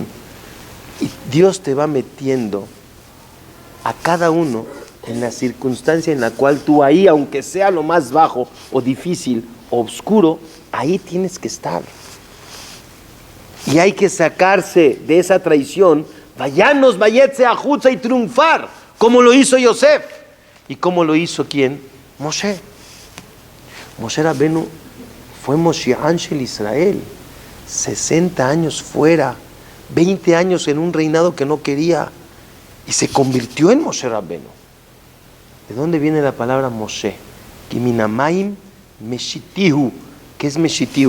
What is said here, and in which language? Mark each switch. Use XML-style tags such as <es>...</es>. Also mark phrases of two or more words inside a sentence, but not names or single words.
<es>Y Dios te va metiendo a cada uno en la circunstancia en la cual tú ahí, aunque sea lo más bajo o difícil o oscuro, ahí tienes que estar. Y hay que sacarse de esa traición, vayanos,</es> <he>ויצא החוצה</he> <es>y triunfar, como lo hizo Yosef. ¿Y cómo lo hizo quién? Moshe. Moshe Rabbeinu fue Moshe Ángel Israel, 60 años fuera, 20 años en un reinado que no quería, y se convirtió en Moshe Rabbeinu. ¿De dónde viene la palabra Moshe?</es> <he>כי מן המים משיתהו.</he> <es>¿Qué es Meshitihu?</es>